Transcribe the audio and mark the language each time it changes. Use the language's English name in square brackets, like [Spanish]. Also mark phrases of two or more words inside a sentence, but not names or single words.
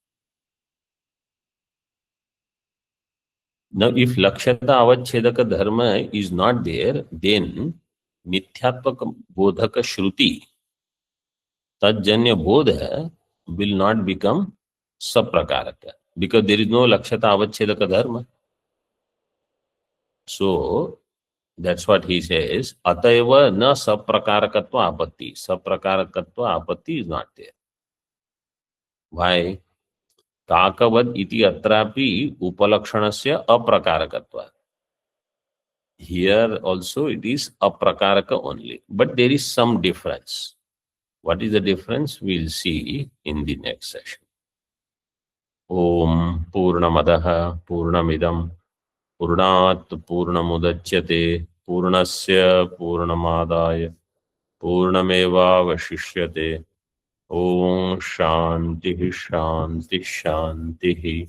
[English] Now, if [Sanskrit] लक्षता अवच्छेदक धर्म [English] is not there, then [Sanskrit] मिथ्यात्व बोधक श्रुति, तज्जन्य बोध [English] will not become Saprakaraka. Because there is no [Sanskrit] लक्षता अवच्छेदक धर्म. [English] So, that's what he says. [Sanskrit] अतएव न सप्रकारकत्व आपत्ति. सप्रकारकत्व आपत्ति [English] is not there. Why? [Sanskrit] काकवद् इति अत्रापि उपलक्षणस्य अप्रकारकत्व. [English] Here also it is aprakaraka only. But there is some difference. What is the difference? We'll see in the next session. [Sanskrit] ॐ पूर्णमदः पूर्णमिदं पूर्णात् पूर्णमुदच्यते पूर्णस्य पूर्णमादाय पूर्णमेव अवशिष्यते. ॐ शान्तिः शान्तिः शान्तिः.